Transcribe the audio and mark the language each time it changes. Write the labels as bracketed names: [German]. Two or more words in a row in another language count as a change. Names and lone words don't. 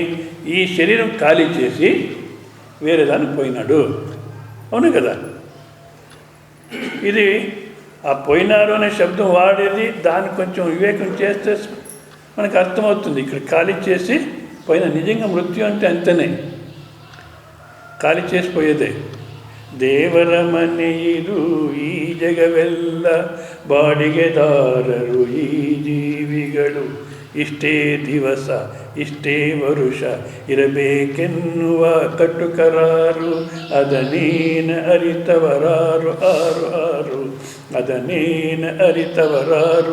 [Telugu] ఈ శరీరం ఖాళీ చేసి వేరే దానికి పోయినాడు, అవును కదా. ఇది ఆ పోయినారు అనే శబ్దం వాడేది దాన్ని కొంచెం వివేకం చేస్తే మనకు అర్థమవుతుంది. ఇక్కడ ఖాళీ చేసి పోయిన నిజంగా మృత్యు అంటే అంతనే, ಖಾಲಿ చేసిపోయేదే. [Kannada] ದೇವರ ಮನೆಯಿದು ಈ ಜಗವೆಲ್ಲ ಬಾಡಿಗೆದಾರರು ಈ ಜೀವಿಗಳು, ಇಷ್ಟೇ ದಿವಸ ಇಷ್ಟೇ ವರುಷ ಇರಬೇಕೆನ್ನುವ ಕಟ್ಟುಕರಾರು, ಅದನೇನ ಅರಿತವರಾರು ಆರು ಅದನೇನ ಅರಿತವರಾರು.